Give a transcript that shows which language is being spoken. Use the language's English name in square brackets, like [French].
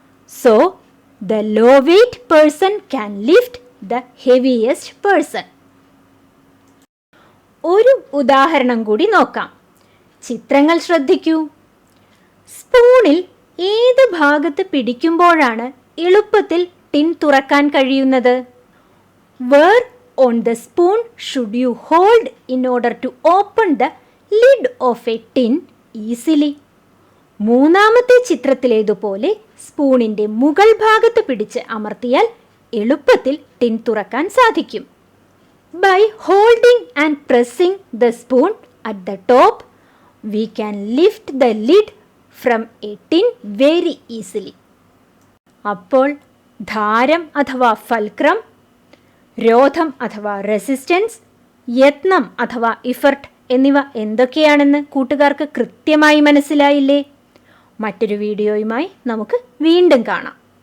[English] So the low weight person can lift the heaviest person. [Malayalam] ഒരു ഉദാഹരണം കൂടി നോക്കാം. ചിത്രങ്ങൾ ശ്രദ്ധിക്കൂ. സ്പൂണിൽ ഏത് ഭാഗത്ത് പിടിക്കുമ്പോഴാണ് എളുപ്പത്തിൽ ടിൻ തുറക്കാൻ കഴിയുന്നത്? [English] Where on the spoon should you hold in order to open the lid of a tin easily? [Malayalam] മൂന്നാമത്തെ ചിത്രത്തിലേതുപോലെ സ്പൂണിൻ്റെ മുകൾ ഭാഗത്ത് പിടിച്ച് അമർത്തിയാൽ എളുപ്പത്തിൽ ടിൻ തുറക്കാൻ സാധിക്കും. [English] By holding and pressing the spoon at the top, we can lift the lid from a tin very easily. [Malayalam] അപ്പോൾ ധാരം അഥവാ ഫൽക്രം, രോധം അഥവാ റെസിസ്റ്റൻസ്, യത്നം അഥവാ ഇഫർട്ട് എന്നിവ എന്തൊക്കെയാണെന്ന് കൂട്ടുകാർക്ക് കൃത്യമായി മനസ്സിലായില്ലേ? മറ്റൊരു വീഡിയോയുമായി നമുക്ക് വീണ്ടും കാണാം.